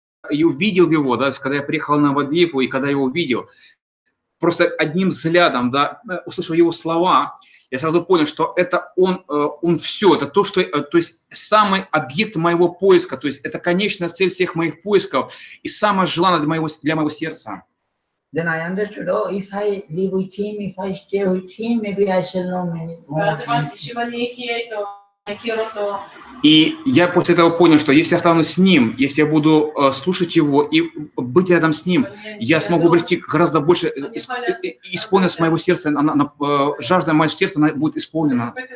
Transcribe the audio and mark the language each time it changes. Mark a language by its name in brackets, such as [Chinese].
[Russian] и увидел его, да, когда я приехал на Вадвипу, и когда я его увидел, просто одним взглядом, да, услышав его слова, я сразу понял, что это он все, это то, что, то есть самый объект моего поиска, то есть это конечная цель всех моих поисков и самое желанное для моего сердца. [English] Then I understood, oh, if I live with him, if I stay with him, maybe I shall know many more. [Russian] И я после этого понял, что если я останусь с ним, если я буду слушать его и быть рядом с ним, я смогу обрести гораздо больше, исполнить моего сердца, жажда моего сердца она будет исполнена.